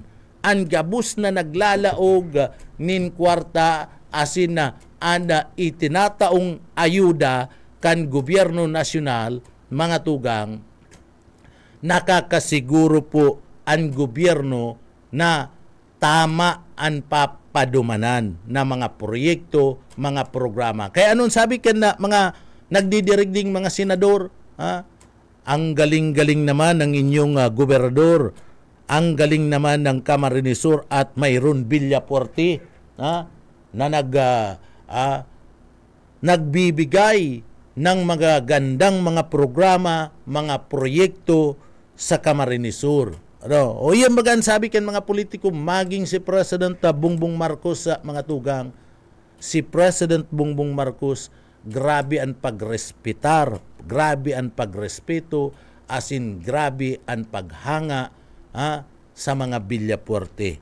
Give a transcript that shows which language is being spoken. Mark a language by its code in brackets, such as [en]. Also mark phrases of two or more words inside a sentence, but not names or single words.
[bik] Ang gabus na naglalaog nin kwarta asin na anda itinataong ayuda kan gobyerno nasyonal, mga tugang, nakakasiguro po ang gobyerno na tama ang papadumanan na mga proyekto, mga programa. Kaya anong sabi ka na mga nagdidirigding [tl] mga senador, ang galing-galing naman ng inyong gobernador, ang galing naman ng Camarines Sur at mayroon Villafuerte na nagbibigay ng mga gandang mga programa, mga proyekto sa Camarines Sur. [bik] O yan bagan sabi kan mga politiko, maging si President Bongbong Marcos sa mga tugang, si President Bongbong Marcos, grabe ang pagrespetar, grabe ang pagrespeto, asin grabe ang paghanga sa mga Villafuerte.